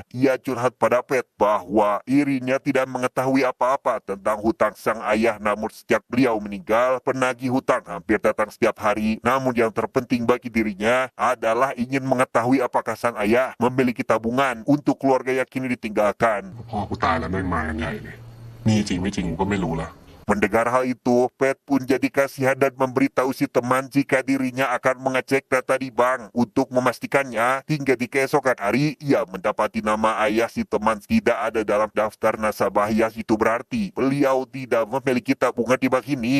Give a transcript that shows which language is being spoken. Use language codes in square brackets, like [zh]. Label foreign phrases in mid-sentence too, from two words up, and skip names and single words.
[id] Ia curhat pada Pet bahwa dirinya tidak mengetahui apa-apa tentang hutang sang ayah, namun sejak beliau meninggal, penagih hutang hampir datang setiap hari. Namun yang terpenting bagi dirinya adalah ingin mengetahui apakah sang ayah memiliki tabungan untuk keluarga yang kini ditinggalkan. [th] พ่อกูตายแล้วแม่งมากันใหญ่เลยนี่จริงไม่จริงกูก็ไม่รู้ละ [id] Mendengar hal itu, Pet pun jadi kasihan dan memberitahu si teman jika dirinya akan mengecek data di bank untuk memastikannya. Hingga di keesokan hari, ia mendapati nama ayah si teman tidak ada dalam daftar nasabah. Yang itu berarti beliau tidak memiliki tabungan di bank ini.